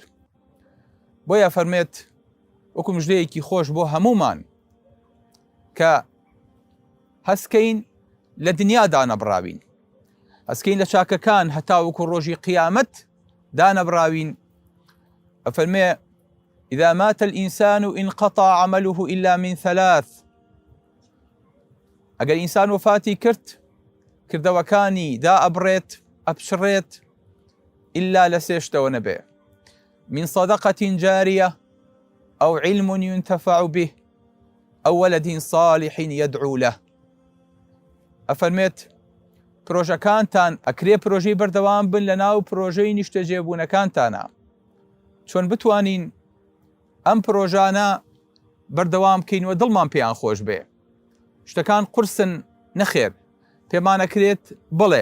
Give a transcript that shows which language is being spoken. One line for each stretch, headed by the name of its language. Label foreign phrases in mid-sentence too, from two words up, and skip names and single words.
Central Kurdish: بۆیە فەرمێت وەکو مژدەیەکی خۆش بۆ هەمومان کە هەستکەین لە دنیا دانەبراوین، هەستکەین لە چاکەکان هەتاوەکو ڕۆژی قیامەت دانەبراوین. ئەفەرمێ:
Arabic: إذا مات الإنسان انقطع عمله إلا من ثلاث.
Central Kurdish: ئەگەر ئینسان وفاتی کرد کردەوەکانی دا ئەبڕێت ئەپشڕێت إلا لە سێ شتەوە نەبێ:
Arabic: من صدقة جارية أو علم ينتفع به أو ولد صالح يدعو له.
Central Kurdish: ئەفەرمێت پرۆژەکانتان ئەکرێ پرۆژەی بەردەوام بن لەناو پرۆژەی نیشتەجێبوونەکانتانە، چۆن بتوانین ئەم پرۆژانە بەردەوام بکەینەوە دڵمان پێیان خۆش بێ. شتەکان قورسن، نەخێر، پێمانەکرێت بڵێ.